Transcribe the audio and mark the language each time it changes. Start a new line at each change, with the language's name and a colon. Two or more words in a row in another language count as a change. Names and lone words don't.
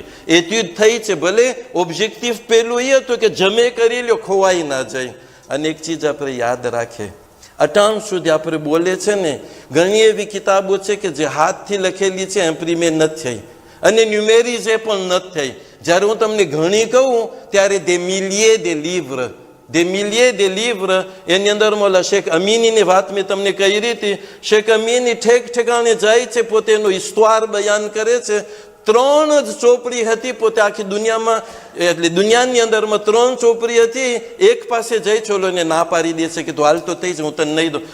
Gujarati: એટ્યુડ થઈ છે, ભલે ઓબ્જેક્ટિવ પેલું એ હતું કે જમે કરી લ્યો, ખોવાઈ ના જાય. અને એક ચીજ આપણે યાદ રાખીએ, અટાણ સુધી આપણે બોલે છે ને, ઘણી એવી કિતાબો છે કે જે હાથથી લખેલી છે, એમ્પ્રીમેન્ટ નથી થઈ, અને ન્યુમેરી જે પણ નથી થઈ. જ્યારે હું તમને ઘણી કહું ત્યારે
French: des milliers de livres
Gujarati: એની અંદર મોલા શેખ અમીનીની વાત મેં તમને કહી હતી. શેખ અમીની ઠેક ઠેકાણે જાય છે, પોતે એનો ઇસ્તવાર બયાન કરે છે. 3 જ ચોપડી હતી પોતે આખી દુનિયામાં, એટલે દુનિયાની અંદરમાં 3 ચોપડી હતી. એક પાસે જઈ ચોલોને ના પાડી દે છે કે તું હાલતો થઈ જ, હું તને નહીં દઉં.